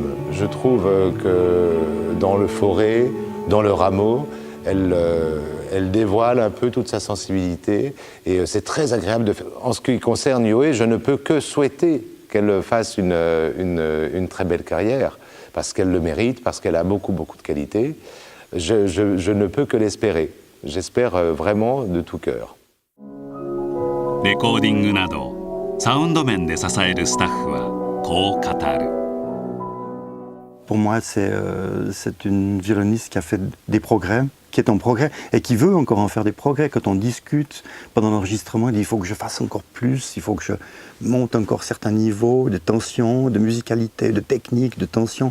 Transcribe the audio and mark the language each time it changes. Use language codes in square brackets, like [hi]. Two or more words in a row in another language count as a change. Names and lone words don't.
[fr] Je trouve que dans le forêt, dans le rameau, elle dévoile un peu toute sa sensibilité et c'est très agréable de faire. En ce qui concerne Yoé, je ne peux que souhaiter qu'elle fasse une très belle carrière, parce qu'elle le mérite, parce qu'elle a beaucoup de qualités. Je ne peux que l'espérer. J'espère vraiment de tout cœur. [ja] レコーディングなどサウンド面で支えるスタッフはこう語る。 [fr] Pour moi, c'est une violoniste qui a fait des progrès, qui est en progrès et qui veut encore en faire des progrès. Quand on discute pendant l'enregistrement, il dit il faut que je fasse encore plus, il faut que je monte encore certains niveaux de tension, de musicalité, de technique, de tension.